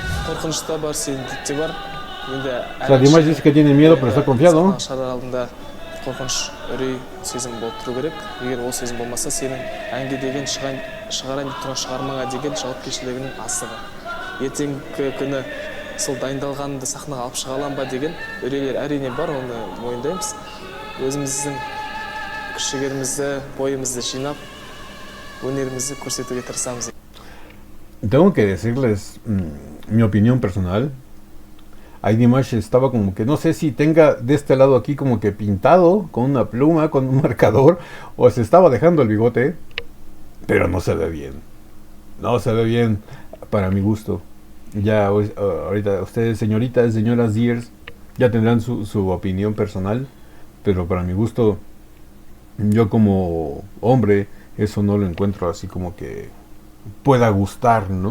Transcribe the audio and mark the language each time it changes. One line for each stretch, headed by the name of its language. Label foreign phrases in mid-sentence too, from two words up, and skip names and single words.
Spanish: O sea, Dimash dice que tiene miedo pero está confiado.
Kazakh: қорқыныш үрей сезім болып тұру керек. Егер ол сезім болмаса, сенің әнге деген шығарайын деп тұрған шығармаңа деген жауапкершілігінің асығы. Ертеңгі күні сол дайындалғанды сахнаға алып шыға аламын ба деген үрейлер әрине бар, оны мойындаймыз. Өзіміздің күш-жігерімізді, бойымызды жинап, өнерімізді көрсетуге тырысамыз.
Spanish: Tengo que decirles mi opinión personal. Ahí Dimash estaba como que no sé si tenga de este lado aquí como que pintado con una pluma, con un marcador, o se estaba dejando el bigote, pero no se ve bien. No se ve bien para mi gusto. Ya ahorita ustedes, señoritas, señoras Deers, ya tendrán su opinión personal, pero para mi gusto, yo como hombre, eso no lo encuentro así como que pueda gustar, ¿no?